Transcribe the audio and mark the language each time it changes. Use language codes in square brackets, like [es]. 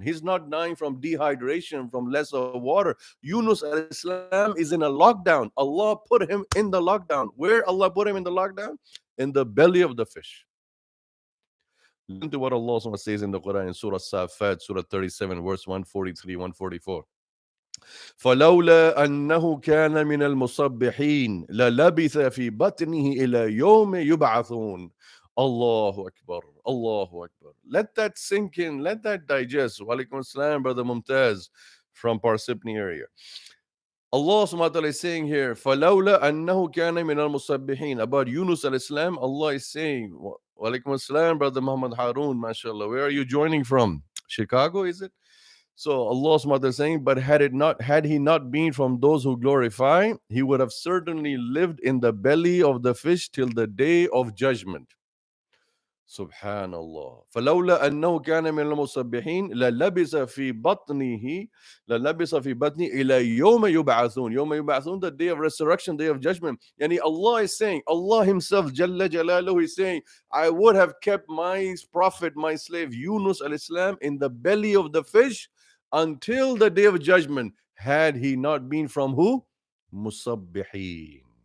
[en] He's not dying from dehydration, from less of water. Yunus alayhi salam is in a lockdown. Allah put him in the lockdown. Where Allah put him in the lockdown? In the belly of the fish. Listen to what Allah says in the Quran in Surah Safat, Surah 37, verse 143, 144. [ar] فلولا أنه كان من المصبحين للبث في بطنه إلى يوم يبعثون. [en] Allahu Akbar. Allahu Akbar. Let that sink in. Let that digest. Walaikum assalam, brother Mumtaz from Parsippany area. Allah subhanahu wa ta'ala is saying here, [ar] فَلَوْلَا أَنَّهُ كَانَ مِنَ الْمُصَبِّحِينَ. [en] About Yunus alayhi salam, Allah is saying, Walaikum assalam, brother Muhammad Harun, mashallah. Where are you joining from? Chicago, is it? So Allah subhanahu wa ta'ala is saying, but had he not been from those who glorify, he would have certainly lived in the belly of the fish till the day of judgment. Subhanallah. [ar] فلولا أنه كان من المسبحين للبس في بطنه إلى يوم يبعثون. يوم يبعثون, [en] the day of resurrection, day of judgment. Yani Allah is saying, Allah himself, Jalla Jalaluhu, is saying, I would have kept my prophet, my slave Yunus alayhi salam in the belly of the fish until the day of judgment had he not been from who? Musabbihin.